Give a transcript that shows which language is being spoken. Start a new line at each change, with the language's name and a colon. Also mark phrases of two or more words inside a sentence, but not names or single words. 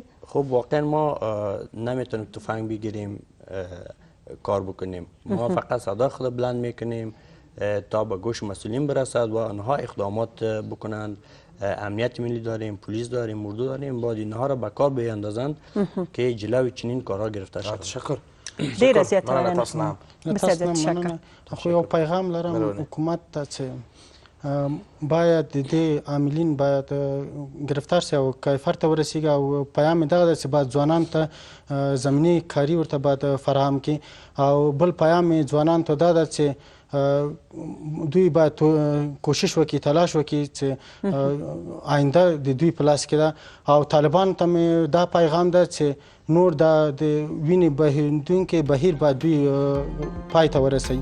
Persian: خب واقعا ما نمیتونیم تفنگ بگیریم کار بکنیم. ما فقط صدای خود بلند میکنیم تا به گوش مسئولین برسد و آنها اقدامات بکنند. امنیت ملی داریم، پلیس داریم، اردو داریم، باید اینها را به کار بیاندازند که جلوی چنین کارها گرفته شود. تشکر.
Pashto: ډیر زیات مننه.
Persian: تشکر.
Pashto: خو یو پیغام لرم حکومت ته چې باید د دې عاملین باید گرفتار شي او کیفر ته ورسیږي او پیام دغه ده چې باید ځوانانو ته زمینی کاري ورته باید فراهم کړي او بل پیام ځوانانو ته دا ده چې دوی باید کوشش وکړي، تلاش وکړي چې آینده د دوی په لاس کې ده او طالبانو ته مې دا پیغام ده چې نور د وینې بهیدونکي بهیر باید دوی پای ته ورسوي.